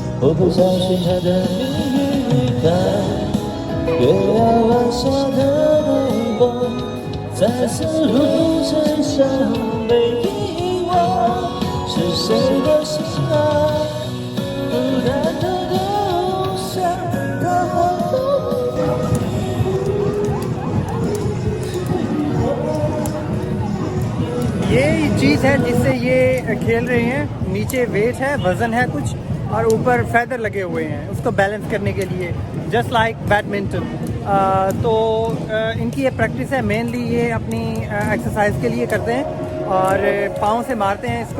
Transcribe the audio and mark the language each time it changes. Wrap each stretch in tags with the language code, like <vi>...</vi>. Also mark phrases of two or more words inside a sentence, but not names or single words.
<zh>我不相信他的命运在月亮弯下的那一方，再次路程上被遗忘，是谁的心啊，孤单的留下他好多。</zh> <hi>ये चीज़ है जिससे ये खेल रहे हैं। नीचे वेट है, वज़न है कुछ, और ऊपर फैदर लगे हुए हैं उसको बैलेंस करने के लिए,</hi> <en>just like badminton.</en> <hi>तो इनकी ये प्रैक्टिस है, मेनली ये अपनी एक्सरसाइज के लिए करते हैं और पाँव से मारते हैं इसको।</hi>